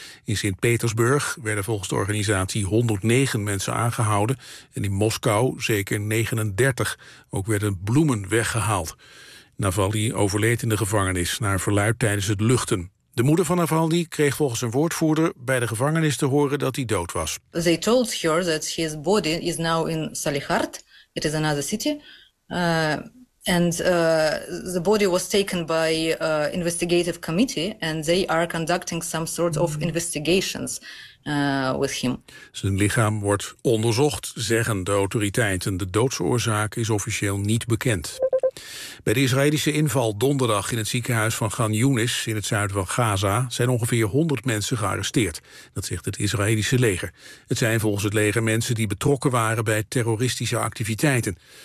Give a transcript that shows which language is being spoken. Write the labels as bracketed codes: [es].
[nl] In Sint-Petersburg werden volgens de organisatie 109 mensen aangehouden en in Moskou zeker 39. Ook werden bloemen weggehaald. Navalny overleed in de gevangenis naar verluid tijdens het luchten. De moeder van Navalny kreeg volgens een woordvoerder bij de gevangenis te horen dat hij dood was. [en] They told her that his body is now in Salihard. It is another city. The body was taken by investigative committee and they are conducting some sort of investigations with him. [nl] Zijn lichaam wordt onderzocht, zeggen de autoriteiten. De doodsoorzaak is officieel niet bekend. Bij de Israëlische inval donderdag in het ziekenhuis van Khan Yunis in het zuiden van Gaza zijn ongeveer 100 mensen gearresteerd. Dat zegt het Israëlische leger. Het zijn volgens het leger mensen die betrokken waren bij terroristische activiteiten.